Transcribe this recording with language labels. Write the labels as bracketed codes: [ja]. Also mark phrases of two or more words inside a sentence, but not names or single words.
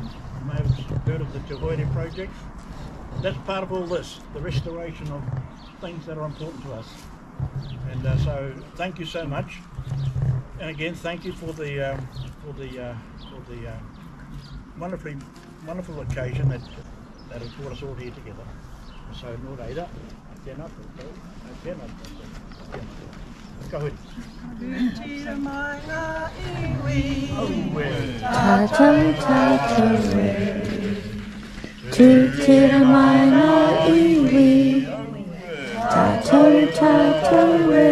[en] You may have heard of the Te Hoere project. That's part of all this, the restoration of things that are important to us. And so thank you so much. And again, thank you for the wonderful occasion that has brought us all here together. [mi] So nō reira, tēnā koutou, tēnā koutou. Ka hui. Tira mai ngā iwi, tātou tātou e. Tira mai ngā iwi, tātou tātou e.